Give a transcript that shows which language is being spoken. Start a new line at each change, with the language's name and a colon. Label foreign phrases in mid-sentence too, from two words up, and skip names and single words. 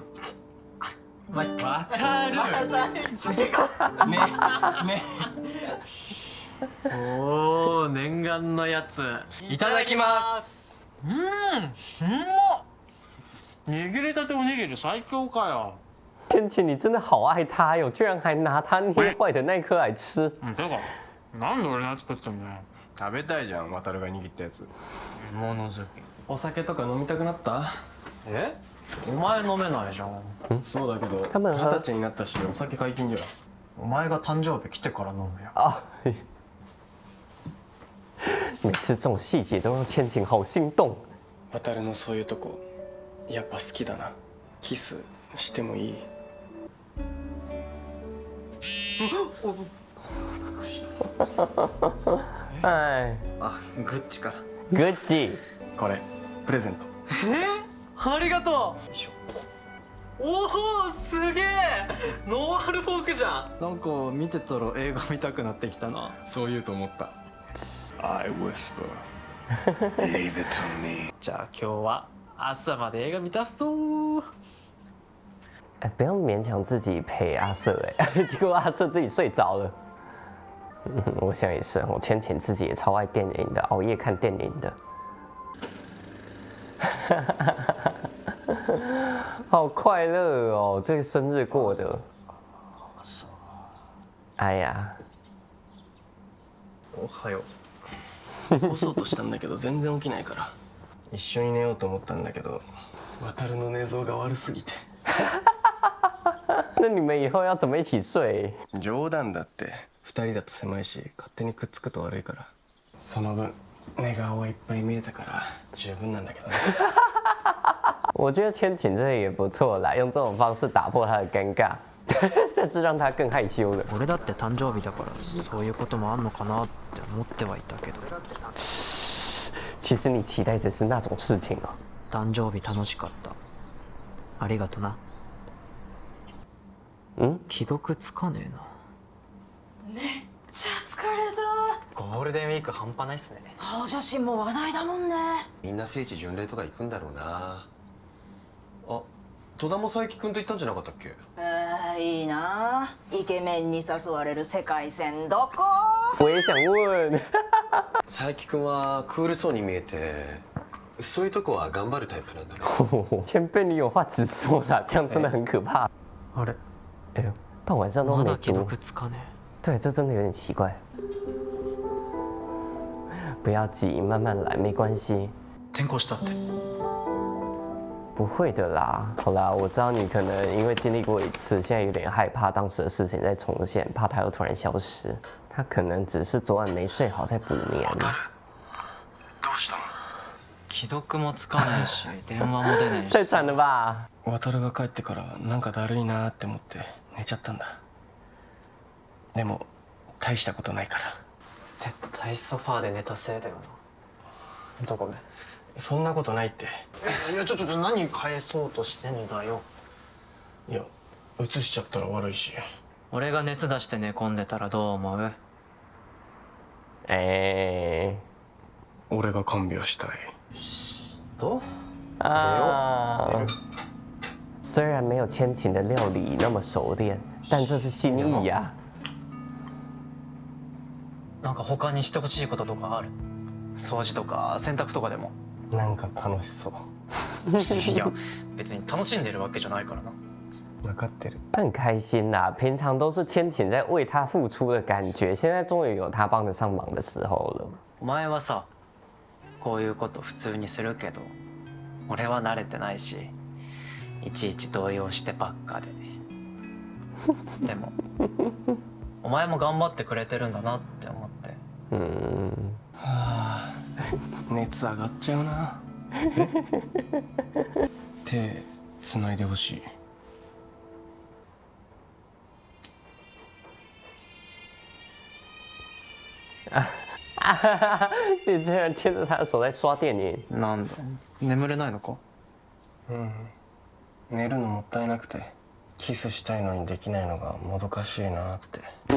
Japanese: 渡る。ねね。おお、念願のやつ。いただきます。うまっ。握りたておにぎり最強かよ。
Chinese: 千晴，你真的好爱他哟，居然还拿他捏坏的那颗来吃。
Japanese: てか、なんで俺のやつ作ったんだよ。食べたいじゃん、渡るが握ったやつ。もの好き。お酒とか飲みたくなった？え？お前飲めないじゃん。そうだけど多分 20歳になったしお酒解禁じゃん。お前が誕生日来てから飲むよ。
Chinese: 啊， 每次这种细节都让千晴好心动。
Japanese: 渡のそういうとこやっぱ好きだな。キスしてもいい？
Chinese: 哎，
Japanese: あ、グッチから。グッチ。これプレゼント。ありがとう。おお、すげえ。ノンアルフォークじゃん。なんか見てたら映画見たくなってきたな。そう言うと思った。
English: I whisper. Leave it to me.
Japanese: じゃあ今日は朝まで映画見たそう。
Chinese: 哎，不要勉强自己陪阿瑟哎，结果阿瑟自己睡着了。我想也是，我千晴自己也超爱电影的，熬夜看电影的。好快乐哦，这个生日过的。哎呀，
Japanese: おはよ起こそうとしたんだけど全然起きないから。一緒に寝ようと思ったんだけど、渡の寝相が悪すぎて。
Chinese: 那你们以后要怎么一起睡？
Japanese: 冗談だって。二人だと狭いし勝手にくっつくと悪いから。その分寝顔はいっぱい見えたから十分なんだけどね。
Chinese: 我觉得千晴这个也不错啦，用这种方式打破他的尴尬，但是让他更害羞了。
Japanese: 俺だって誕生日だからそういうこともあんのかなって思ってはいたけど。
Chinese: 其实你期待的是那种事情哦。
Japanese: 誕生日楽しかった。ありがとな。既読つかねえな。めっちゃ疲れた。ゴールデンウィーク半端ないっすね。青写真も話題だもんね。みんな聖地巡礼とか行くんだろうな。あ、戸田も佐伯くんと行ったんじゃなかったっけ？いいな。イケメンに誘われる世界線どこ？
Chinese: 我也想问。
Japanese: 佐伯くんはクールそうに見えて、そういうとこは頑張るタイプなんだろ
Chinese: 前辈你有话直说啦，这样真的很可怕。
Japanese: あれ？
Chinese: 哎呦，到晚上都
Japanese: ま
Chinese: 没读。
Japanese: だ既読つかねえ。
Chinese: 对，这真的有点奇怪。不要急，慢慢来，没关系。
Japanese: 転校したって。
Chinese: 不会的啦。好啦，我知道你可能因为经历过一次，现在有点害怕当时的事情再重现，怕他又突然消失。他可能只是昨晚没睡好，在补眠。
Japanese: どうしたの？既読もつかないし電話も出ないし。
Chinese: 太惨了吧？
Japanese: 渡が帰ってからなんかだるいなって思って寝ちゃったんだ。でも大したことないから。絶対ソファーで寝たせいだよな。どこで？そんなことないって。いやちょ何返そうとしてんだよ。いや映しちゃったら悪いし。俺が熱出して寝込んでたらどう思う？俺が看病したい。どう？
Chinese: 啊，虽然没有千晴的料理那么熟练，但这是心意呀。
Japanese: なんか他にしてほしいこととかある？掃除とか洗濯とかでも。なんか楽しそう。いや別に楽しんでるわけじゃないからな。分かってる。
Chinese: 他很开心啦，平常都是千晴在为他付出的感觉，现在终于有他帮得上忙的时候了。
Japanese: お前はさ、こういうこと普通にするけど、俺は慣れてないし、いちいち動揺してばっかで。でも、お前も頑張ってくれてるんだなって思って。はあ、熱上がっちゃうな。手つないでほしい。
Chinese: 你竟然牵着他的手在刷电影。
Japanese: なんだ、眠れないのか？寝るのもったいなくて、キスしたいのにできないのがもどかしいなって。